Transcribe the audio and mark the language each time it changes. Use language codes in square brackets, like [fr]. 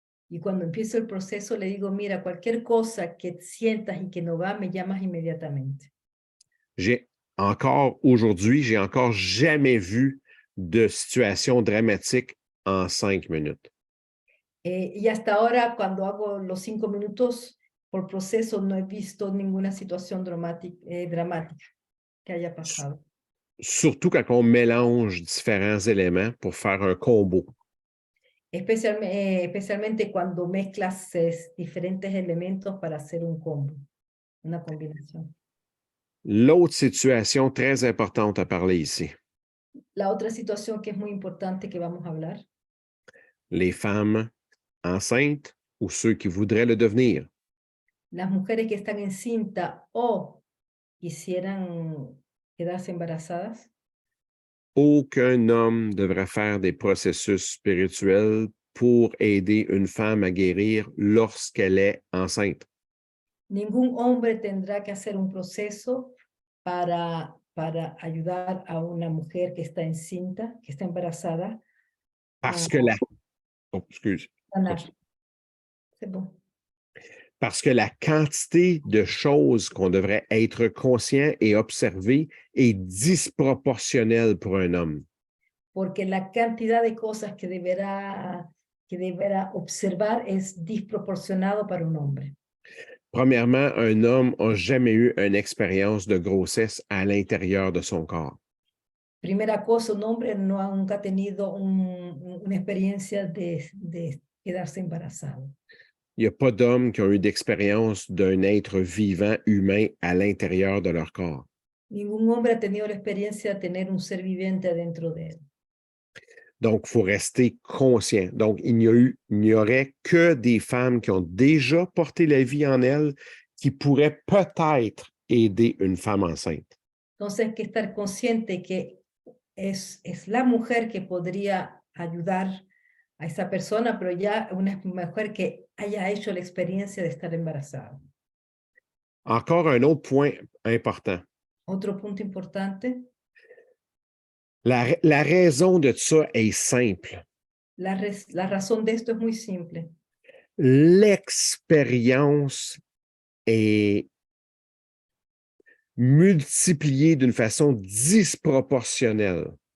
[es] Y cuando empiezo el proceso le digo, mira, cualquier cosa que sientas y que no va, me llamas inmediatamente. [fr] Aujourd'hui, j'ai encore jamais vu de situation dramatique en 5 minutes. [es] Y hasta ahora, cuando hago los 5 minutos por proceso, no he visto ninguna situación dramática que haya pasado. [fr] Surtout quand on mélange différents éléments pour faire un combo. [es] Especialmente cuando mezclas diferentes elementos para hacer un combo, una combinación. [fr] L'autre situation très importante à parler ici. [es] La otra situación que es muy importante que vamos a hablar. [fr] Les femmes enceintes ou ceux qui voudraient le devenir. [es] Las mujeres que están encintas o quisieran quedarse embarazadas. [fr] Aucun homme devrait faire des processus spirituels pour aider une femme à guérir lorsqu'elle est enceinte. [es] Ningún hombre tendrá que hacer un proceso para para ayudar a una mujer que está encinta, que está embarazada, [fr] Parce [es] a [fr] que la... Oh, excuse. [es] sanar. [fr] C'est bon. Parce que la quantité de choses qu'on devrait être conscient et observer est disproportionnelle pour un homme. [es] Porque la cantidad de cosas que deberá observar es desproporcionado para un hombre. [fr] Premièrement, un homme n'a jamais eu une expérience de grossesse à l'intérieur de son corps. [es] Primera cosa, un hombre nunca ha tenido una experiencia de quedarse embarazado. [fr] Il n'y a pas d'hommes qui ont eu d'expérience d'un être vivant humain à l'intérieur de leur corps. [es] Ningún hombre ha tenido la experiencia de tener un ser viviente adentro de él. [fr] Donc, il faut rester conscient. Donc, il n'y aurait que des femmes qui ont déjà porté la vie en elles qui pourraient peut-être aider une femme enceinte. [es] Entonces hay que estar consciente que es la mujer que podría ayudar a esa persona, pero ya una mujer que haya hecho la experiencia de estar embarazada. [fr] Encore un autre point important. [es] Otro punto importante, [fr] La raison de ça est simple. [es] la razón de esto es muy simple. [fr] L'expérience est multipliée d'une façon disproportionnelle.